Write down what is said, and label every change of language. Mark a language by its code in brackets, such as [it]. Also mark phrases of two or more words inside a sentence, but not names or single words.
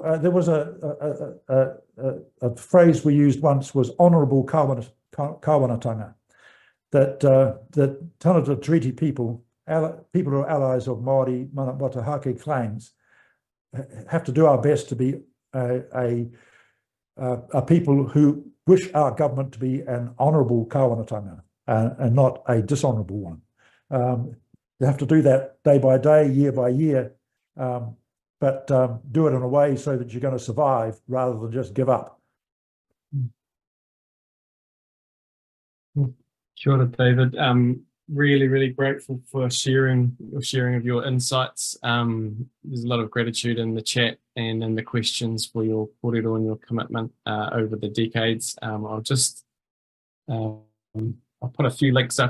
[en] There was a phrase we used once, was honourable kawanatanga, that tangata treaty people who are allies of Māori Manawatu Hake claims, have to do our best to be a people who wish our government to be an honourable kawanatanga and not a dishonourable one. You have to do that day by day, year by year, but do it in a way so that you're going to survive rather than just give up. [mi] Kia ora, David. [en] Really grateful for sharing of your insights. There's a lot of gratitude in the chat and in the questions for your kōrero and your commitment over the decades. I'll put a few links up.